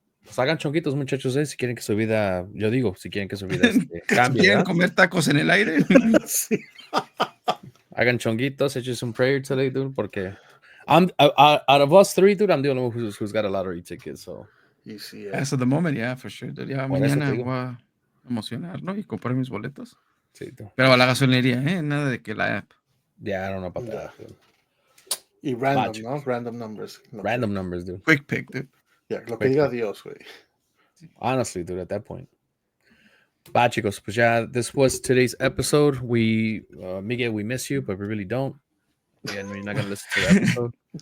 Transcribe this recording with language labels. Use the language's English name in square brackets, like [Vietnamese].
[Spanish] pues hagan chonquitos, muchachos, si quieren que su vida, yo digo, si quieren que su vida cambie, ¿Quieren comer tacos en el aire? Sí. Hagan chonguitos, échense un [English] prayer today, dude, [Spanish] porque [English] I'm out of us three, dude, I'm the only one who's got a lottery ticket, so. You see, As of the moment, yeah, for sure. Dude. Ya [Spanish] Por eso mañana te digo. voy a emocionar, ¿no? Y comprar mis boletos. Sí, dude. Pero a la gasolinería, ¿eh? Nada de que la app. [English] Yeah, I don't know about that, dude. [Spanish] Y random, [English] Magic. ¿no? Random numbers. Random numbers, dude. Quick pick, dude. [Spanish] Yeah, lo que diga Dios, güey. [English] Honestly, dude, at that point. Bye, [Spanish] chicos. Pues ya, [English] this was today's episode. We, Miguel, we miss you, but we really don't. Yeah, no, you're not going to listen to the episode.